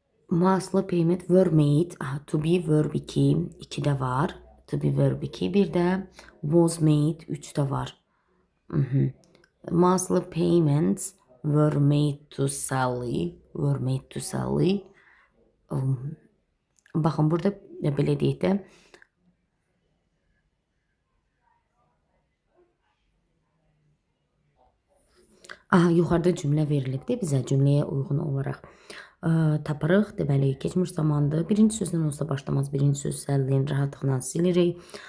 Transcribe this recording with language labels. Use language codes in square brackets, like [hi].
[en] Mostly payment were made. To be verb 2. [az] 2-də var. [en] To be verb 2. [az] Bir də [en] was made [az] 3-də var. [en] Mostly payments were made to Sally. Were made to Sally. [az] Baxın, burada belə deyək də. Yuxarıda cümlə verilibdir. Bizə cümləyə uyğun olaraq tapırıq. Deməli, keçmiş zamandır. Birinci sözdən olsa başlamaz. Birinci söz Sally'nin rahatlıqla silirik.